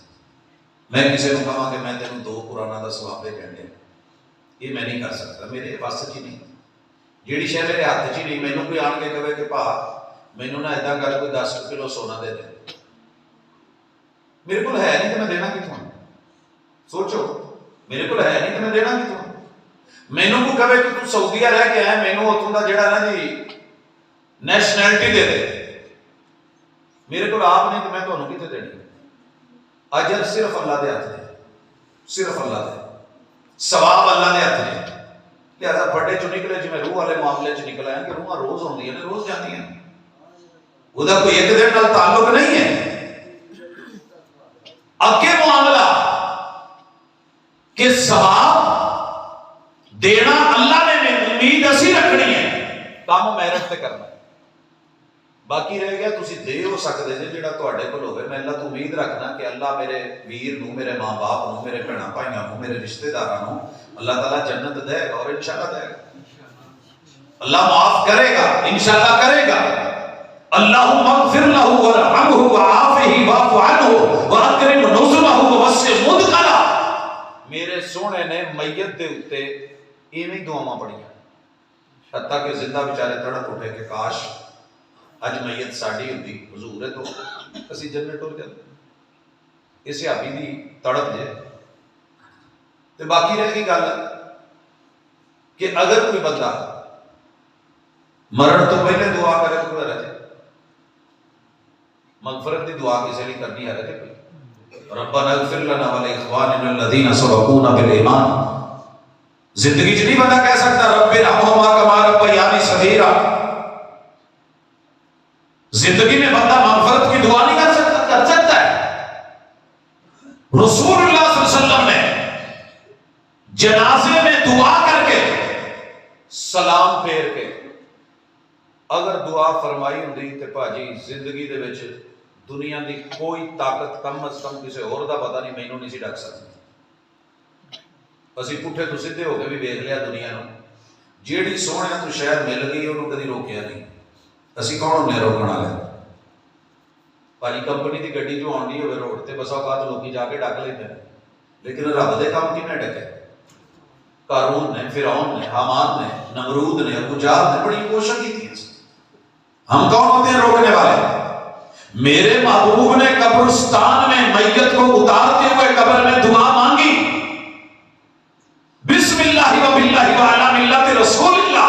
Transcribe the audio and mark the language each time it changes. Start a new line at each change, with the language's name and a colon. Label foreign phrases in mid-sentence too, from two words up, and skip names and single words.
Punjabi: میں کسی کو کہاں کہ میں تینوں 2 قرآن دا ثواب دے کہنے،
Urdu: یہ میں نہیں کر سکتا،
Punjabi: میرے وس چ نہیں، جیڑی شے میرے ہاتھ چ نہیں۔ مینوں کوئی آن کے کہے کہ بھا مینوں نہ اداں کر کوئی 10 کلو سونا دے دے، میرے کو ہے نہیں تو میں دینا کتوں؟ سوچو، میرے کو ہے نہیں تو میں دینا کتوں؟ مینوں کو کہے کہ تو سعودیہ رہ کے آئے، مینوں اتوں دا جڑا نا جی نیشنلٹی دے دے، میرے کو آپ نہیں تو میں تمہیں کتنے دینی؟ اجر صرف اللہ دے ہاتھ دے، صرف اللہ دے، ثواب اللہ دے ہاتھ دے۔ لہذا بڑے چ نکلے جی میں روح والے معاملے چ نکل آیا کہ روحاں روز ہوندیاں نے، روز جاندیاں نے، وہ کوئی ایک دن نال تعلق نہیں ہے۔ اگے معاملہ کہ ثواب دینا اللہ نے امید اسی رکھنی ہے، کام محنت تے کرنا ہے، باقی رہ گیا تسی دے ہو سکتے جے جڑا تواڈے کول ہوے۔ میں اللہ تو امید رکھنا کہ اللہ میرے ویر نو، میرے ماں باپ نو، میرے بھیڑاں بھائیاں نو، میرے رشتہ داراں نو اللہ تعالیٰ جنت دے گا، اور انشاءاللہ دے گا، اللہ معاف کرے گا، انشاءاللہ کرے گا۔
Arabic: اللہم اغفر لہ ورحمہ وعافہ واعف عنہ واکرم نزلہ ووسع مدخلہ۔
Punjabi: میرے سونے نے میت دے اتے ایویں دعاواں پڑھیاں، حتیٰ کہ زندہ بیچارے تڑپ اٹھے کہ کاش اج میت ساڈی ہوندی، حضور ہے تو اسی جنت ٹر جاندے۔ اس صحابی دی تڑپ جے تے باقی رہ گئی گل کہ اگر کوئی بندہ مرن تو پہلے دعا کرے تو کوئی حرج ہے؟
Urdu: مغفرت کی دعا کسی نے کرنی حرج ہے کوئی؟
Arabic: ربنا اغفر لنا ولاخواننا الذین سبقونا بالایمان۔
Punjabi: زندگی چ نہیں بندہ کہہ سکتا
Arabic: رب ارحمہما کما ربیانی صغیرا،
Urdu: زندگی میں بندہ مغفرت کی دعا نہیں کر سکتا؟ کر سکتا ہے۔
Punjabi: رسول اللہ
Arabic: صلی اللہ علیہ وسلم
Punjabi: نے جنازے میں دعا کر کے سلام پھیر کے اگر دعا فرمائی ہوندی تے بھاجی زندگی دے وچ دنیا دی کوئی طاقت کم از کم کسی اور دا پتہ نہیں مینوں نہیں سی ڈک سکتی۔ اسی پٹھے تو سیدھے ہو کے بھی ویکھ لیا دنیا نو، جیڑی سونے تو شاید مل گئی انہوں کدی روکیا نہیں، اسی کون ہونے روکن والے؟ بھاجی کمپنی دی گڈی جو آنی ہوئے روڈ تے بسا اوقات لوکی جا کے ڈک لیندے ہیں، لیکن رب دے کام کنے ڈکے؟
Urdu: قارون نے، فرعون نے، حامان نے، نمرود نے، ابو جہل نے بڑی کوشش کی تھی۔ ہم کون ہوتے ہیں روکنے والے؟ میرے محبوب نے قبرستان میں میت کو اتارتے ہوئے قبر میں دعا مانگی،
Arabic: بسم اللہ و باللہ و علی ملت رسول اللہ۔